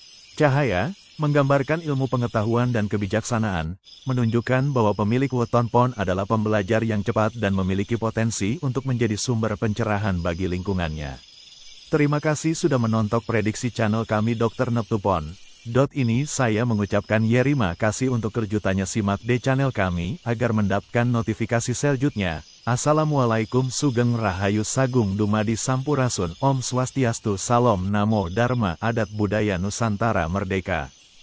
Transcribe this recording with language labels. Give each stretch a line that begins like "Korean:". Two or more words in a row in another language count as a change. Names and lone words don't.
Indonesian: Cahaya, menggambarkan ilmu pengetahuan dan kebijaksanaan, menunjukkan bahwa pemilik weton pon adalah pembelajar yang cepat dan memiliki potensi untuk menjadi sumber pencerahan bagi lingkungannya. Terima kasih sudah menonton prediksi channel kami Dr. Neptupon. Ini saya mengucapkan terima kasih untuk kejutannya simak di channel kami agar mendapatkan notifikasi selanjutnya. Assalamualaikum
Javanese: Sugeng Rahayu Sagung Dumadi
Indonesian: Sampurasun
Balinese: Om Swastiastu
Indonesian: Salam Namo Dharma Adat Budaya Nusantara Merdeka.